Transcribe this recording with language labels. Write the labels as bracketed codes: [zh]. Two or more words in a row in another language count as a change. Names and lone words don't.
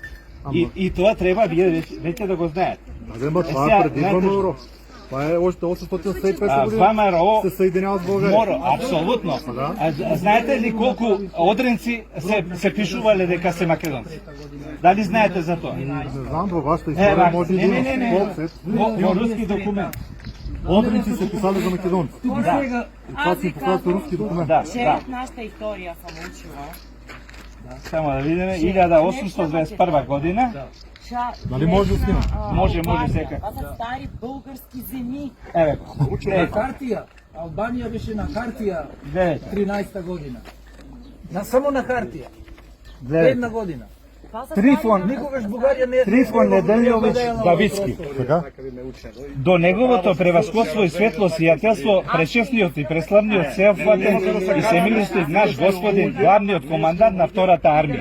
[mk] И тоа треба вие веќе да го знаете. [bg] Ама това сега, е преди [mk] знаете [bg] ВМРО. Това е още 875 години. ВМРО се съединява с България. [mk] Мора, апсолутно. Знаете ли колку одринци се пишувале дека се македонци? Дали знаете за тоа? [bg] Не знам, във вашата история може и да има. Колко [mk] Во руски документ. Одринци се писали за македонци. Да, [bg] И това си показват руски документ. [mk] да, [bg] Че [mk] да. нашата историја сам учила. Само да видиме, 1821 година. [bg] Нали може да снимам? [mk] Може сека. [bg] Това са стари български земи. [mk] Еве го. На хартија. Албанија беше на хартија Гледайте, 13-та година. Само на хартија. гледайте. Една година. Това са Трифон, Никогаш Бугарија не Трифон Неделјовиќ Давицки. Така? До неговото превасходство и светло сиятелство, пречесниот и преславниот сеофатен и семилистиот наш господин, главниот командант на втората армија.